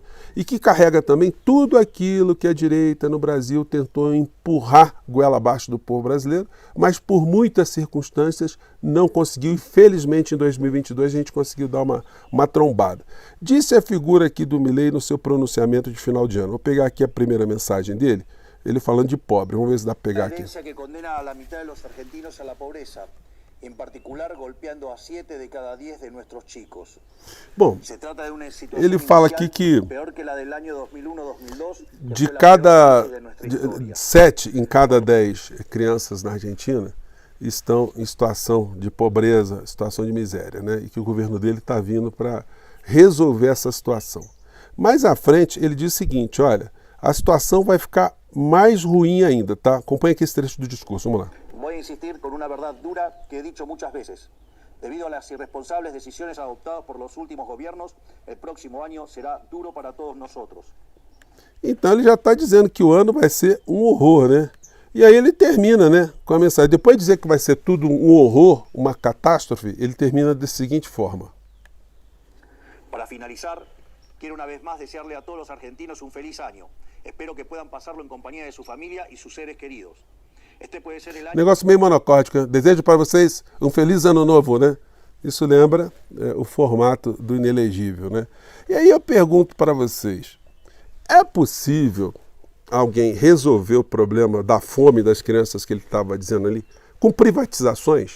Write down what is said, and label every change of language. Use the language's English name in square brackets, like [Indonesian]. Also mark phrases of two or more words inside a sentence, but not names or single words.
[Portuguese] E que carrega também tudo aquilo que a direita no Brasil tentou empurrar goela abaixo do povo brasileiro, mas por muitas circunstâncias não conseguiu. E felizmente em 2022 a gente conseguiu dar uma trombada. Disse a figura aqui do Milei no seu pronunciamento de final de ano. Vou pegar aqui a primeira mensagem dele. Ele falando de pobre, vamos ver se dá para pegar aqui. [Spanish] Que condena a la mitad de los argentinos a la pobreza, en particular golpeando a 7 de cada 10 de nuestros chicos. [Portuguese] Bom, [Spanish] Se trata de [Portuguese] uma situação ele fala aqui que pior que a [Spanish] del año [Portuguese] 2001-2002, de cada 7 em cada 10 crianças na Argentina estão em situação de pobreza, situação de miséria, né? E que o governo dele está vindo para resolver essa situação. Mais à frente, ele diz o seguinte, olha, a situação vai ficar mais ruim ainda, tá? Acompanha aqui esse trecho do discurso, vamos lá. Vou insistir com uma verdade dura que [Spanish] he dicho [Portuguese] muitas vezes. [Spanish] Debido a las irresponsables decisiones adoptadas por los últimos gobiernos, el próximo año será duro para todos nosotros. [Portuguese] Então ele já está dizendo que o ano vai ser um horror, né? E aí ele termina, né, com a mensagem. Depois de dizer que vai ser tudo um horror, uma catástrofe, ele termina da seguinte forma. [Spanish] Para finalizar, quiero una vez más desearle a todos los argentinos un feliz año. Espero que puedan pasarlo en compañía de su familia y sus seres queridos. Este puede ser el año... [Portuguese] Negócio meio monocórdico. Desejo para vocês um feliz ano novo, né? Isso lembra o formato do inelegível, né? E aí eu pergunto para vocês, é possível alguém resolver o problema da fome das crianças que ele estava dizendo ali com privatizações?